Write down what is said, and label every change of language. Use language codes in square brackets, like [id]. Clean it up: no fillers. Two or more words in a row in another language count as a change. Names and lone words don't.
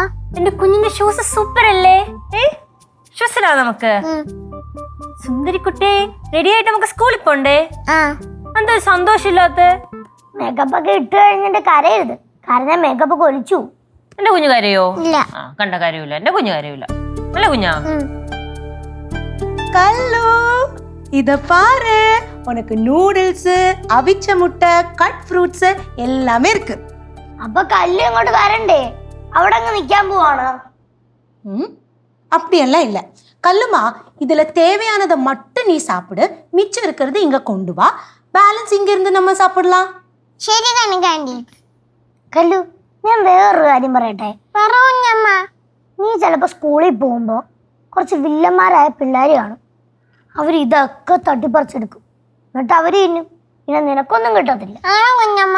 [ml] എന്റെ കുഞ്ഞിന്റെ ഷൂസ് സൂപ്പർ അല്ലേ? ഷൂസിലാ നമുക്ക്. സുന്ദരിക്കുട്ടി, റെഡി ആയിട്ട് നമുക്ക് സ്കൂളിൽ പോണ്ടേ? എന്താ സന്തോഷമില്ലാത്ത? മേക്കപ്പ് ഒക്കെ ഇട്ട് കഴിഞ്ഞിട്ട് കരയരുത്. കാരണം മേക്കപ്പ് ഒക്കെ ഒലിച്ചു. എന്റെ കുഞ്ഞു കരയോ? ഇല്ല. കണ്ട കാര്യമില്ല. എന്റെ കുഞ്ഞു കരയില്ല. അല്ല കുഞ്ഞാ? [ta] கல்லு, இத பாரு, உனக்கு நூடுல்ஸ், அவிச்ச முட்டை, [en] cut fruits [ta] எல்லாமே இருக்கு. [ml] അപ്പൊ കല്ല് ഇങ്ങോട്ട് വരണ്ടേ? അവിടെ അങ്ങ് നിക്കാൻ പോവാണോ? [ta] அப்படியெல்லாம் இல்ல கல்லுமா, இதுல தேவையானதை மட்டும் நீ சாப்பிடு. மிச்சம் இருக்கிறது இங்க கொண்டு வா. பேலன்ஸ் இங்க இருந்து நம்ம சாப்பிடலாம். [ml] ശരി കണക്കാണ്ടി. കല്ലു, ഞാൻ വേറൊരു കാര്യം പറയട്ടെ. പറ കുഞ്ഞമ്മ. നീ ചിലപ്പോ സ്കൂളിൽ പോകുമ്പോ കുറച്ച് വില്ലന്മാരായ പിള്ളേര് കാണും. അവർ ഇതൊക്കെ തട്ടിപ്പറിച്ചെടുക്കും. എന്നിട്ട് അവര് തിന്നും. പിന്നെ നിനക്കൊന്നും കിട്ടത്തില്ല. ആണോ കുഞ്ഞമ്മ?